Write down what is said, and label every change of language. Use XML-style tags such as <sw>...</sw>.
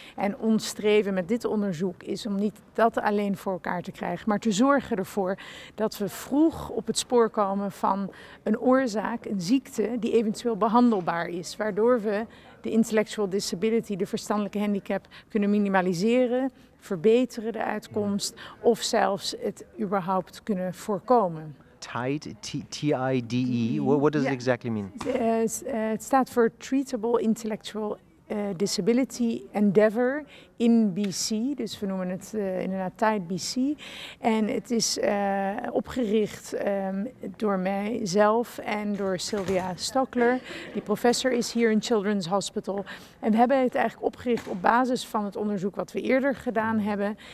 <nl>En ons streven met dit onderzoek is om niet dat alleen voor elkaar te krijgen, maar te zorgen ervoor dat we vroeg op het spoor komen van een oorzaak, een ziekte die eventueel behandelbaar is, waardoor we de intellectual disability, de verstandelijke handicap, kunnen minimaliseren, verbeteren de uitkomst of zelfs het überhaupt kunnen voorkomen.</nl> <en>TIDE, T-I-D-E, what does it exactly mean?</en> <nl>Het staat voor Treatable Intellectual Disability Endeavor in BC. Dus we noemen het inderdaad Tide BC. En het is opgericht door mijzelf en door Sylvia Stockler. Die professor is hier in Children's Hospital. En we hebben het eigenlijk opgericht op basis van het onderzoek wat we eerder gedaan hebben.</nl>